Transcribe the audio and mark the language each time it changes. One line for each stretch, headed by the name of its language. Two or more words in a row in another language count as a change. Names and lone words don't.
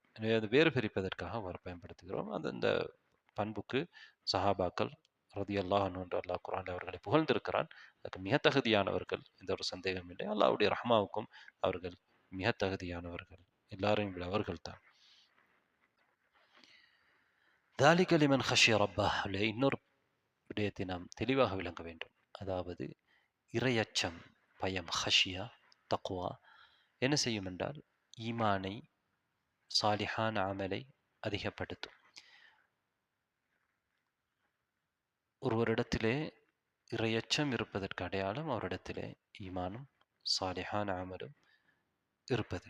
Tamil: எனவே அது வேறு பிரிப்பதற்காக அவர் பயன்படுத்துகிறோம். அந்த பண்புக்கு சஹாபாக்கள்
Arabic: رضي الله عنه
Tamil: என்று அல்லாஹ் குர்ஆனில் அவர்களை புகழ்ந்திருக்கிறான். அதுக்கு மிக தகுதியானவர்கள், எந்த ஒரு சந்தேகம் இல்லை. அல்லாஹ்வுடைய ரஹ்மாவுக்கும் அவர்கள் மிக தகுதியானவர்கள், எல்லாரையும் விட அவர்கள் தான்.
Arabic: ذَلِكَ لِمَنْ خَشِيَ رَبَّهُ,
Tamil: இன்னொரு விடயத்தை நாம் தெளிவாக விளங்க வேண்டும். அதாவது இறையச்சம், பயம், ஹஷியா, தக்வா என்ன செய்யும் என்றால் ஈமானை, சாலிஹான அமலை அதிகப்படுத்தும். ஒருவரிடத்திலே இறையச்சம் இருப்பதற்கு அடையாளம் அவரிடத்திலே ஈமானும் சாலிஹான அமலும் இருப்பது.